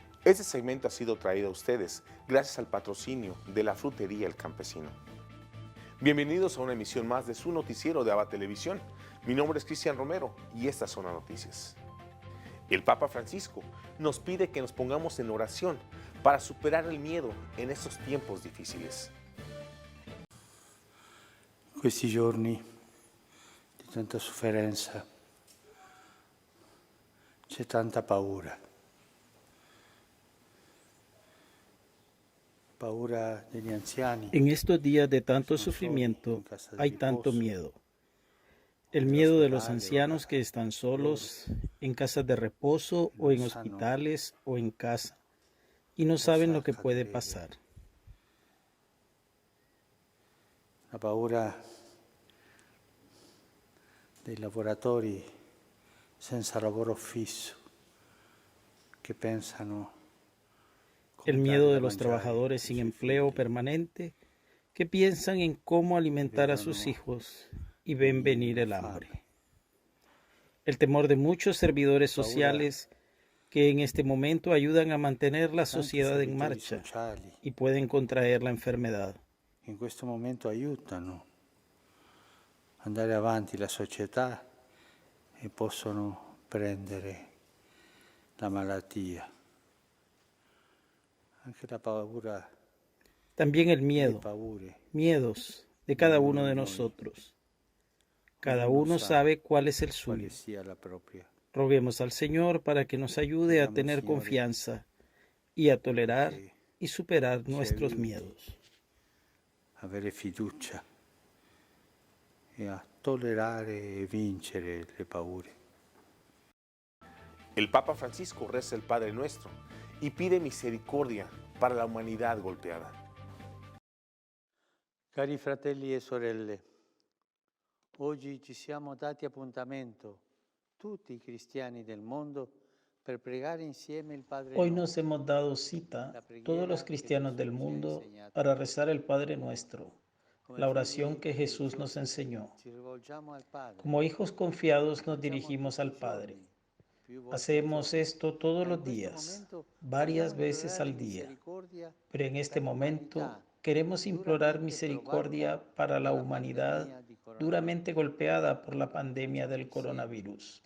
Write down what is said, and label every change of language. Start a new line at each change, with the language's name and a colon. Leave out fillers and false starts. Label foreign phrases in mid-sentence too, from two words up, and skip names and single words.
Spanish: Este segmento ha sido traído a ustedes gracias al patrocinio de la Frutería El Campesino. Bienvenidos a una emisión más de su noticiero de ABA Televisión. Mi nombre es Cristian Romero y estas son las noticias. El Papa Francisco nos pide que nos pongamos en oración para superar el miedo en estos tiempos difíciles.
Italian: Questi giorni di tanta sofferenza c'è tanta paura. Paura degli anziani.
Spanish: En estos días de tanto sufrimiento hay tanto miedo. El miedo de los ancianos que están solos, en casas de reposo o en hospitales o en casa, y no saben lo que puede pasar.
Italian: La paura dei lavoratori senza lavoro fisso che pensano
Spanish: El miedo de los trabajadores sin empleo permanente que piensan en cómo alimentar a sus hijos y ven venir el hambre. El temor de muchos servidores sociales que en este momento ayudan a mantener la sociedad en marcha y pueden contraer la enfermedad.
Italian: In questo momento aiutano ad andare avanti la società e possono prendere la malattia. Anche la paura.
Spanish: También el miedo, miedos de cada uno de nosotros. Cada uno sabe cuál es el suyo. Roguemos al Señor para que nos ayude a tener confianza y a tolerar y superar nuestros miedos.
Italian: Avere fiducia e a tollerare e vincere le paure.
Spanish: El Papa Francisco reza el Padre Nuestro y pide misericordia para la humanidad golpeada.
Italian: Cari fratelli e sorelle, oggi ci siamo dati appuntamento, tutti i cristiani del mundo, per pregare insieme il Padre
Spanish: Hoy
Italian: Nostro.
Spanish: nos hemos dado cita, todos los cristianos del mundo, para rezar el Padre Nuestro, la oración que Jesús nos enseñó. Como hijos confiados nos dirigimos al Padre. Hacemos esto todos los días, varias veces al día, pero en este momento queremos implorar misericordia para la humanidad duramente golpeada por la pandemia del coronavirus.